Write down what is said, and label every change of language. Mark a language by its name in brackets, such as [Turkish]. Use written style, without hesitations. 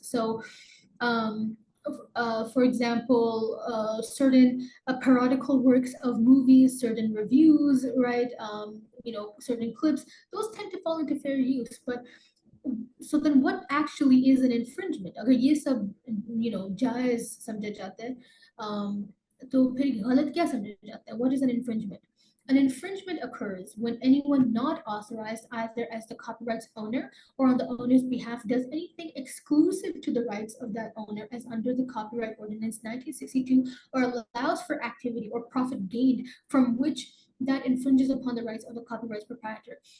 [English] So um, for example, certain parodical works of movies, certain reviews, right? Certain clips, those tend to fall into fair use. But so then what actually is an infringement? [Hindi] अगर ये सब जायज समझा जाता है, तो फिर गलत क्या समझा जाता है? [English] What is an infringement? An infringement occurs when anyone not authorized either as the copyright's owner or on the owner's behalf does anything exclusive to the rights of that owner as under the Copyright Ordinance 1962 or allows for activity or profit gained from which that infringes upon the rights of the copyright's proprietor.